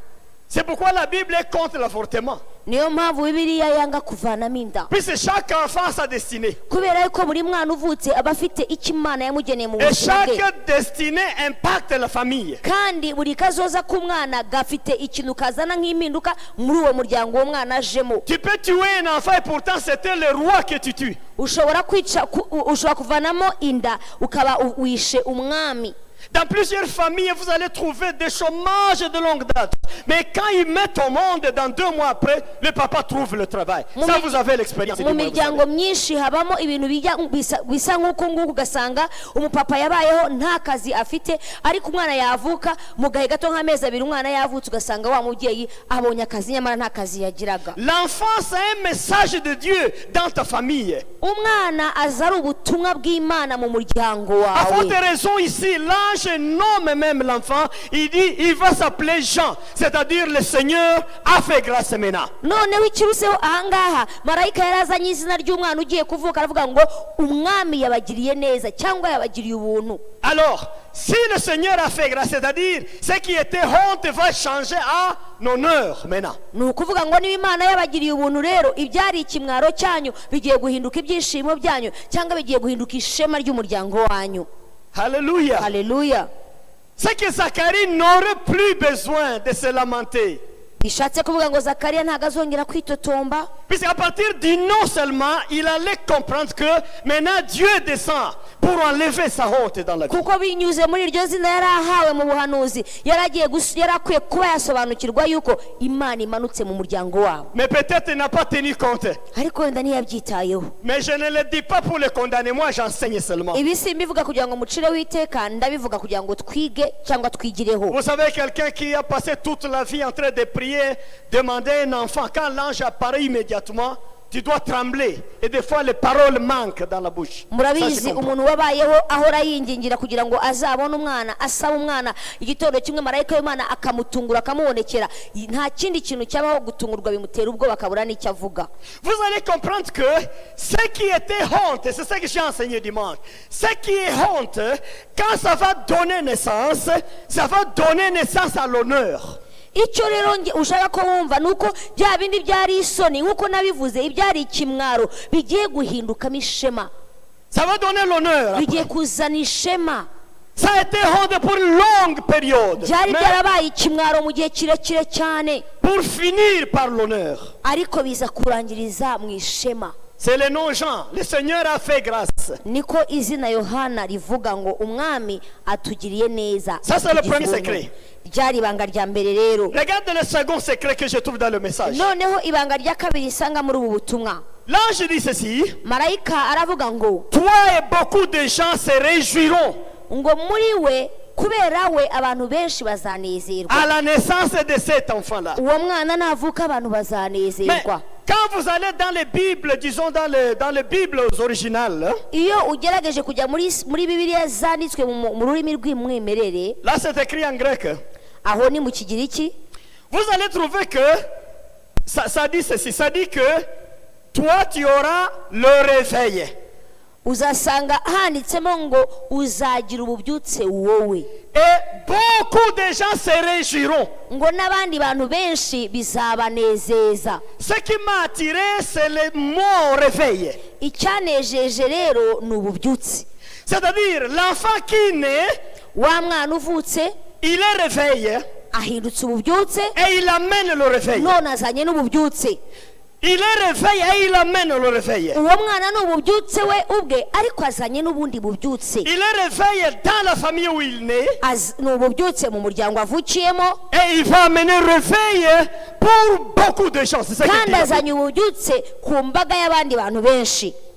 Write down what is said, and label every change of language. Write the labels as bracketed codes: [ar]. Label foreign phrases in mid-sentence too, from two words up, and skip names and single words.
[fr] C'est pourquoi la Bible est contre l'avortement. [rw] niyo mpamvu bibiliya yanga kuvanamo inda. [fr] Puisque chaque enfant a sa destinée. [rw] kubera yuko buri mwana uvutse aba afite icyo imana yamugeneye mu [fr] Et [rw] buzima bwe. [fr] chaque destinée impacte la famille. [rw] kandi buri kazoza k'umwana gafite ikintu kazana nk'impinduka muri uwo muryango uwo mwana ajemo. [fr] Tu peux tuer un enfant et pourtant c'était le roi que tu tues. [rw] ushobora kuvanamo inda ukaba wishe umwami. [fr] Dans plusieurs familles, vous allez trouver des chômages de longue date. Mais quand ils mettent au monde, dans 2 mois après, le papa trouve le travail. Ça, vous avez l'expérience. [rw] mu miryango myinshi habamo ibintu bisa nk'uko nguko, ugasanga umupapa yabayeho nta kazi afite, ariko umwana yavuka mu gahe gato nk'amezi 2 umwana yavutse ugasanga wa mubyeyi abonye akazi nyamara nta kazi yagiraga. [fr] L'enfant, c'est un message de Dieu dans ta famille. [rw] umwana aza ari ubutumwa bw'Imana mu muryango [fr] À forte [rw] wawe. [fr] raison ici, l'ange nomme même l'enfant. Il dit, il va s'appeler Jean. C'est-à-dire le Seigneur a fait grâce maintenant. [rw] noneho ikiruseho ahangaha marayika yarazanye izina ry'umwana ugiye kuvuka aravuga ngo umwami yabagiriye neza cyangwa yabagiriye ubuntu. [fr] Alors, si le Seigneur a fait grâce, c'est-à-dire ce qui était honte va changer à honneur maintenant. [rw] ni ukuvuga ngo niba imana yabagiriye ubuntu rero ibyari ikimwaro cyanyu bigiye guhinduka ibyishimo byanyu cyangwa bigiye guhinduka ishema ry'umuryango wanyu. [fr] Alléluia. [rw] haleluya. [fr] C'est que Zacharie n'aurait plus besoin de se lamenter. [rw] bishatse kuvuga ngo zakariya ntabwo azongera kwitotomba, [fr] Puisqu'à partir du nom seulement, il allait comprendre que maintenant Dieu descend pour enlever sa honte dans la vie. [rw] kuko binyuze muri iryo zina yari ahawe mu buhanuzi yari akwiye kuba yasobanukirwa yuko imana imanutse mu muryango wabo. [fr] Mais peut-être il n'a pas tenu compte. [rw] ariko wenda ntiyabyitayeho. [fr] Mais je ne le dis pas pour le condamner, moi j'enseigne seulement. [rw] ibi simbivuga kugira ngo mucireho iteka, ndabivuga kugira ngo twige cyangwa twigireho. [fr] Vous savez, quelqu'un qui a passé toute la vie en train de prier, demander un enfant, quand l'ange apparaît immédiatement, tu dois trembler. Et des fois, les paroles manquent dans la bouche. Ça, [rw] murabizi [fr] je comprends. [rw] umuntu wabayeho ahora yingingira kugira ngo azabone umwana, asaba umwana, igitondo kimwe marayika w'Imana akamutungura akamubonekera, nta kindi kintu cyabaho gutungurwa bimutera ubwoba akabura n'icyo avuga. [fr] Vous allez comprendre que ce qui était honte, c'est ce que j'ai enseigné dimanche. Ce qui est honte, quand ça va donner naissance à l'honneur. [rw] icyo rero ushaka ko wumva nuko bya bindi byari isoni nk'uko nabivuze, ibyari ikimwaro bigiye guhindukamo ishema, [fr] Ça va donner l'honneur. [rw] bigiye kuzana ishema. [fr] Ça a été honte pour une longue période. [rw] byari [fr] Mais [rw] byarabaye ikimwaro mu gihe kirekire cyane, [fr] pour finir par l'honneur. [rw] ariko biza kurangiriza mu ishema. [fr] C'est le nom Jean. Le Seigneur a fait grâce. [rw] niko izina yohana rivuga ngo umwami atugiriye neza. [fr] Ça, c'est le [rw] atugize [fr] premier [rw] ubuntu. [fr] secret. [rw] ryari ibanga rya mbere rero. [fr] Regarde le second secret que je trouve dans le message. [rw] noneho ibanga rya kabiri isanga muri ubu butumwa. [fr] L'ange dit ceci. [rw] marayika aravuga ngo [fr] Toi et beaucoup de gens se réjouiront [rw] ngo muri we kubera we abantu benshi bazanezerwa. [fr] à la naissance de cet enfant-là. [rw] uwo mwana navuka abantu [fr] Mais [rw] bazanezerwa. [fr] quand vous allez dans les Bibles, disons dans les Bibles originales, [rw] iyo ugerageje kujya muri bibiliya zanditswe mu rurimi rw'umwimerere, [fr] là c'est écrit en grec. [rw] aho ni mu kigiriki, [fr] Vous allez trouver que ça dit ceci, ça dit que toi tu auras le réveil. [rw] uzasanga handitsemo ngo uzagira ububyutse wowe, [fr] Et beaucoup de gens se réjouiront. [rw] ngo n'abandi bantu benshi bizabanezeza. [fr] Ce qui m'a attiré, c'est le mot réveil. [rw] icyanejeje rero ni ububyutse. [fr] C'est-à-dire, l'enfant qui naît, [rw] wa mwana uvutse [fr] il est réveillé [rw] ahindutse ububyutse, [fr] et il amène le réveil. [rw] none azanye n'ububyutse. [fr] Il est réveillé et il amène le réveil. [rw] uwo mwana ni ububyutse we ubwe, ariko azanye n'ubundi bubyutse. [fr] Il est réveillé dans la famille où il naît [rw] ni ububyutse mu muryango avukiyemo, [fr] et il va amener le réveil pour beaucoup de gens. C'est ça qu'il [rw] kandi [fr] dit. [rw] azanye ububyutse ku mbaga y'abandi bantu benshi.